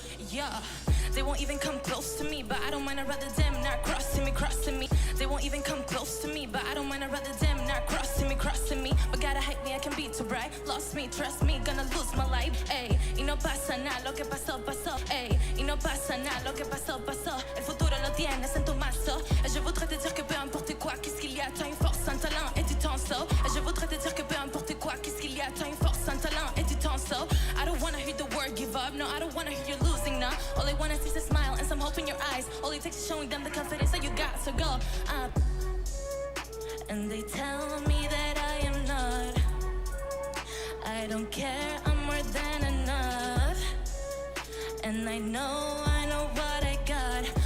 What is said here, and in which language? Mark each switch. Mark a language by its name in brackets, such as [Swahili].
[English] Yeah, they won't even come close to me, but I don't mind. I'd rather them not crossing me. They won't even come close to me, but I don't mind. I'd rather them not crossing me. But gotta hate me, I can be too bright. Lost me, trust me, gonna lose my life. [Spanish] Ey, y no pasa nada, lo que pasó, pasó. Ey, y no pasa nada, lo que pasó, pasó. El futuro lo tienes en tu mazo. [French] Et je voudrais te dire que peu importe quoi, qu'est-ce qu'il y a, t'as une force, un talent et du temps, so. Et je voudrais te dire que peu importe quoi, qu'est-ce qu'il y a, t'as une force, un talent et du temps, so. [English] I don't wanna hear the word give up, no, I don't wanna hear you losing, no. All I wanna see is a smile and some hope in your eyes. All it takes is showing them the confidence that you got, so go up. And they tell me that I am not. I don't care, I'm more than enough. And I know what I got.